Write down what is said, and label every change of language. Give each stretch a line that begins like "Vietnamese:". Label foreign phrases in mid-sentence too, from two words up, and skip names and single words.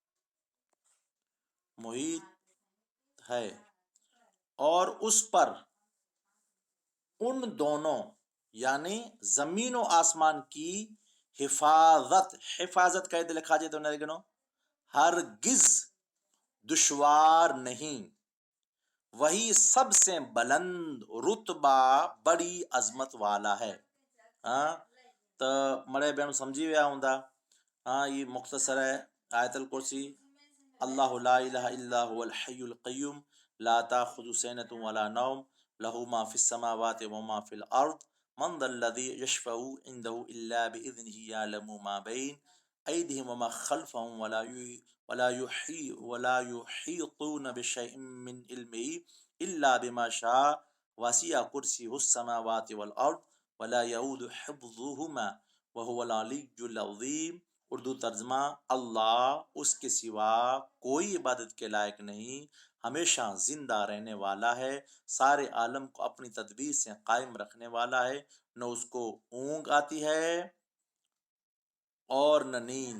Urdu: محیط ہے، اور اس پر ان دونوں یعنی زمین اور آسمان کی حفاظت حفاظت کہتے لکھا جائے تو نرےگنو ہرگز دشوار نہیں، وہی سب سے بلند رتبہ بڑی عظمت والا ہے.
Sindhi: हाँ तो मरे बेणु समझी विया हूंदा।
Urdu: ہاں یہ مختصر ہے آیت الکرسی.
Arabic: اللَّهُ لَا إِلَٰهَ إِلَّا هُوَ الْحَيُّ الْقَيُّومُ لَا تَأْخُذُهُ سِنَةٌ وَلَا نَوْمٌ لَهُ مَا فِي السَّمَاوَاتِ وَمَا فِي الْأَرْضِ مَنْ ذَا الَّذِي يَشْفَعُ عِنْدَهُ إِلَّا بِإِذْنِهِ يَعْلَمُ مَا بَيْنَ أَيْدِيهِمْ وَمَا خَلْفَهُمْ وَلَا يُحِيطُونَ بِشَيْءٍ مِنْ عِلْمِهِ إِلَّا بِمَا شَاءَ وَسِعَ كُرْسِيُّهُ السَّمَاوَاتِ وَالْأَرْضَ وَلَا يَئُودُهُ حِفْظُهُمَا وَهُوَ الْعَلِيُّ الْعَظِيمُ.
Urdu: اردو ترجمہ، اللہ اس کے سوا کوئی عبادت کے لائق نہیں، ہمیشہ زندہ رہنے والا ہے، سارے عالم کو اپنی تدبیر سے قائم رکھنے والا ہے، نہ اس کو اونگ آتی ہے اور نہ نیند.